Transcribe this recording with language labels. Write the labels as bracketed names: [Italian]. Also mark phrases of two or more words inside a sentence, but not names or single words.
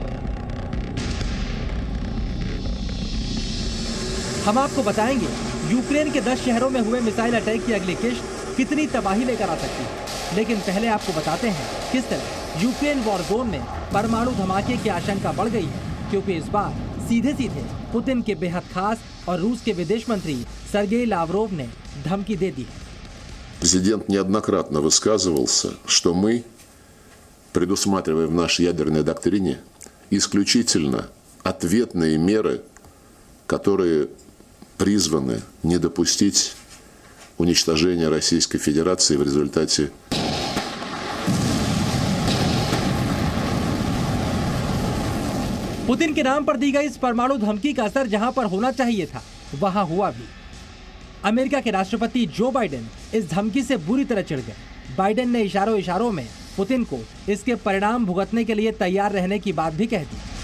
[Hindi] हम आपको बताएंगे यूक्रेन के 10 शहरों में हुए मिसाइल अटैक की अगली किश्त कितनी तबाही लेकर आ सकती है। लेकिन पहले आपको बताते हैं किस तरह यूक्रेन वॉर जोन में परमाणु धमाके की आशंका बढ़ गई है, क्योंकि इस बार सीधे सीधे पुतिन के बेहद खास और रूस के विदेश मंत्री सर्गेई लावरोव ने धमकी दे दी है। [Russian] Президент неоднократно высказывался, что мы предусматриваем в нашей ядерной доктрине исключительно ответные меры, которые призваны не допустить уничтожения Российской Федерации в результате [Hindi] पुतिन के नाम पर दी गई इस परमाणु धमकी का असर जहां पर होना चाहिए था वहां हुआ भी। अमेरिका के राष्ट्रपति जो बाइडेन इस धमकी से बुरी तरह चिढ़ गए। बाइडेन ने इशारों में पुतिन को इसके परिणाम भुगतने के लिए तैयार रहने की बात भी कह दी।